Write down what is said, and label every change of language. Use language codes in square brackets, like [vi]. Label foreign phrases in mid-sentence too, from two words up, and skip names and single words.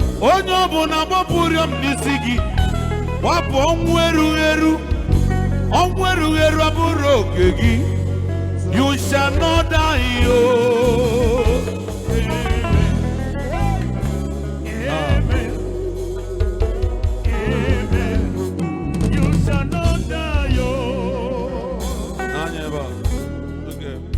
[ig] Onye ọbụla gbapụ ụrịọm n'isi gị, gbapụ ọnwụ erughị eru. Ọnwụ erughị eru abụrụ oke gị. [en] You shall not die, oh. Amen. Amen. You shall not die, oh. [ig] Nanya ebe a. [en] Okay.